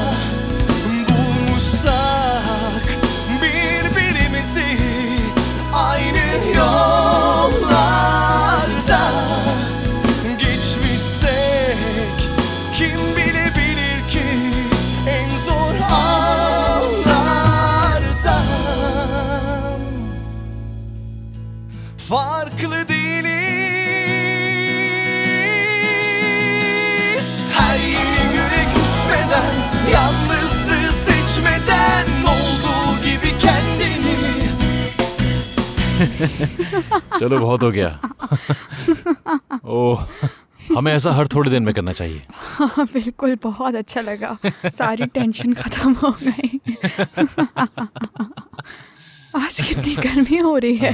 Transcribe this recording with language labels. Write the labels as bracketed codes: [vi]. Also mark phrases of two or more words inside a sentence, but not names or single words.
[tr] bulmuşsak birbirimizi aynı yollarda geçmişsek kim bilebilir ki en zor anlardan farklı değiliz. Her yeni güne küsmeden, yalnızlığı seçmeden olduğu gibi kendini. [hi] चलो बहुत हो गया। ओह, हमें ऐसा हर थोड़े दिन में करना चाहिए। हाँ बिल्कुल, बहुत अच्छा लगा। सारी टेंशन खत्म हो गई। आज कितनी गर्मी हो रही है।